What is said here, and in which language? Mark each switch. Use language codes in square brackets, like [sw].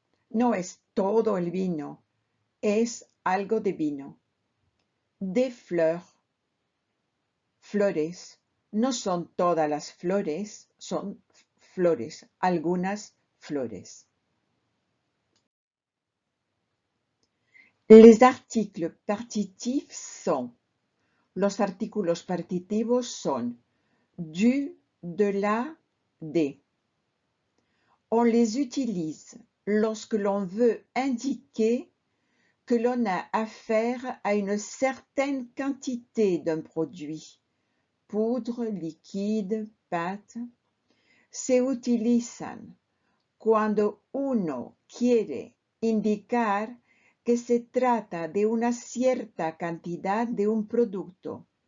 [es] No es todo el vino, es algo de vino. [fr] Des fleurs, flores. [es] No son todas las flores, son flores, algunas flores. [fr] Les articles partitifs sont. [es] Los artículos partitivos son du, de la, des. [fr] On les utilise lorsque l'on veut indiquer que l'on a affaire à une certaine quantité d'un produit. Poudre, liquide, pâte. [es] Se utilizan cuando uno quiere indicar que se trata de una cierta cantidad de un producto.